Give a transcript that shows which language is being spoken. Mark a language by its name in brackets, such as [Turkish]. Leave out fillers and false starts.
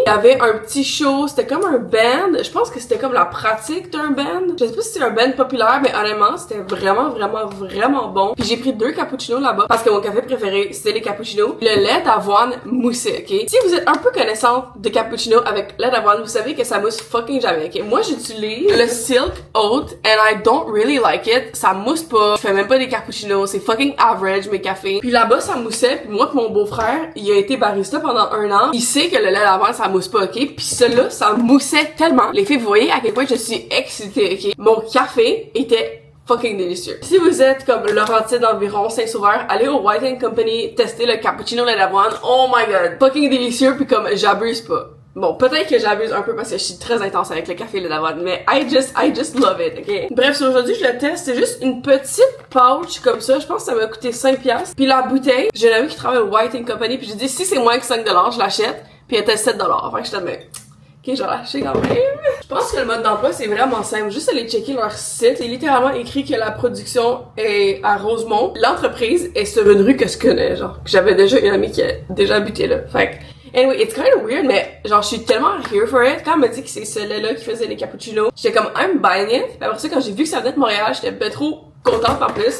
[French] Il y avait un petit show, c'était comme un band. Je pense que c'était comme la pratique d'un band. Je sais pas si c'est un band populaire, mais honnêtement, c'était vraiment bon. Puis j'ai pris 2 cappuccinos là-bas parce que mon café préféré, c'était les cappuccinos. Le lait d'avoine moussé, ok? Si vous êtes un peu connaissante de cappuccino avec lait d'avoine, vous savez que ça mousse fucking jamais, ok? Moi, j'utilise le [English] Silk Oat and I don't really like it. [French] Ça mousse pas. Je fais même pas des cappuccinos. C'est fucking average, mes cafés. Puis là-bas, ça moussait. Puis moi pis mon beau-frère, il a été barista pendant 1 an. Il sait que le lait d'avoine, ça mousse pas, ok? Puis celui-là, ça moussait tellement. Les filles, vous voyez à quel point je suis excitée, ok? Mon café était fucking délicieux. Si vous êtes comme Laurentide environ Saint-Sauveur, allez au White & Company, testez le cappuccino lait d'avoine. [English] Oh my god, [French] fucking délicieux. Puis comme j'abuse pas. Bon, peut-être que j'abuse un peu parce que je suis très intense avec le café lait d'avoine, mais [English] I just love it, [French] ok? Bref, sur aujourd'hui, je le teste. C'est juste une petite pouch comme ça. Je pense que ça m'a coûté 5$. Puis la bouteille, j'ai une amie qui travaille au White & Company, puis j'ai dit si c'est moins que 5$, je l'achète. Puis elle était 7$. Fait que je t'admets. Ok, je vais lâcher quand même. Je pense que le mode d'emploi, c'est vraiment simple. Juste aller checker leur site. C'est littéralement écrit que la production est à Rosemont. L'entreprise est sur une rue que je connais, genre. J'avais déjà une amie qui a déjà habité là. Fait que, anyway, [English] it's kind of weird, [French] mais genre, je suis tellement [English] here for it. [French] Quand elle m'a dit que c'est ce lait-là qui faisait les cappuccinos, j'étais comme, [English] I'm buying it. [French] Puis après ça, quand j'ai vu que ça venait de Montréal, j'étais pas trop contente en plus.